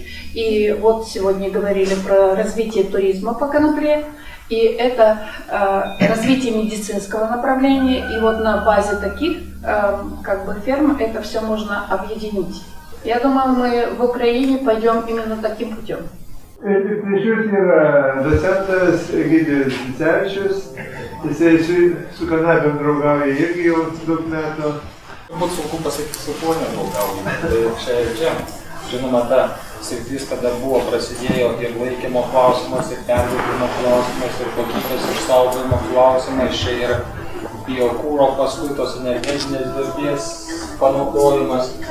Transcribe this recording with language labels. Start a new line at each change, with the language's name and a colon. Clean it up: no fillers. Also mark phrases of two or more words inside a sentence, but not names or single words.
Russian: И вот сегодня говорили про развитие туризма по конопле. И это развитие медицинского направления. И вот на базе таких ферм это все можно объединить. Я думаю, мы в Украине пойдем именно таким путем.
Lithuanian: Tik prieš yra docentas Egidijus Vicevičius, jisai su kanapėm draugauja irgi jau daug metų. Turbūt sunku pasakyti, su kuo nedraugauja. Tai čia ir čia. Žinoma, ta sritis, kada buvo prasidėjo ir laikymo klausimas, ir perdirbimo klausimas, ir kokybės išsaugojimo klausimas, čia ir biokūro, paskui tos energetinės darbės panaudojimas.